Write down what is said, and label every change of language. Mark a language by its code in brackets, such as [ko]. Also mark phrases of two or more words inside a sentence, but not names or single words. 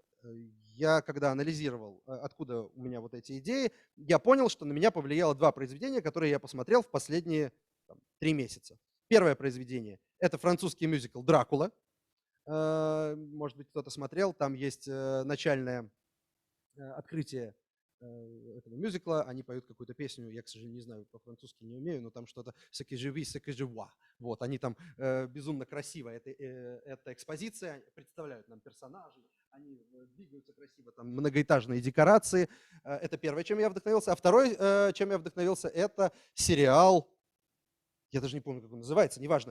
[ru] Я, когда анализировал, откуда у меня вот эти идеи, я понял, что на меня повлияло 2 произведения, которые я посмотрел в последние 3 месяца. Первое произведение – это французский мюзикл «Дракула». Может быть, кто-то смотрел, там есть начальное открытие этого мюзикла, они поют какую-то песню, я, к сожалению, не знаю, по-французски не умею, но там что-то [fr] «Ce que je vis, ce que je vois». [ru] Вот, они там безумно красиво, эта экспозиция, представляют нам персонажей, они двигаются красиво, там многоэтажные декорации. Это первое, чем я вдохновился. А второе, чем я вдохновился, это сериал, я даже не помню, как он называется, неважно.